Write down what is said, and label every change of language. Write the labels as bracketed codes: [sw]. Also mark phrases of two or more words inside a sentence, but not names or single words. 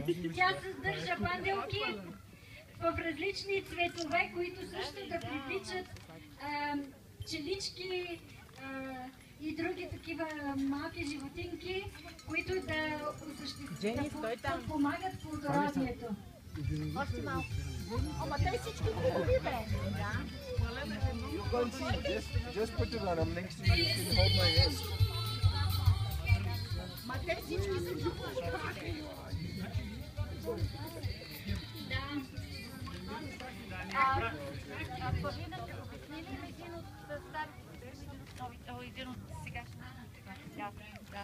[bg] Тя съдържа панделки в различни цветове, които също да привличат пчелички и други такива малки животинки, които да помагат плодородието. Още малко. Ама те всички хубави, бе. Да. [en] You can't see. Just put it on. I'm next to you. You can hold my hand. [bg] Ма те всички са хубави. Павлина, обясни ли един от старите, един от сегашните? Да.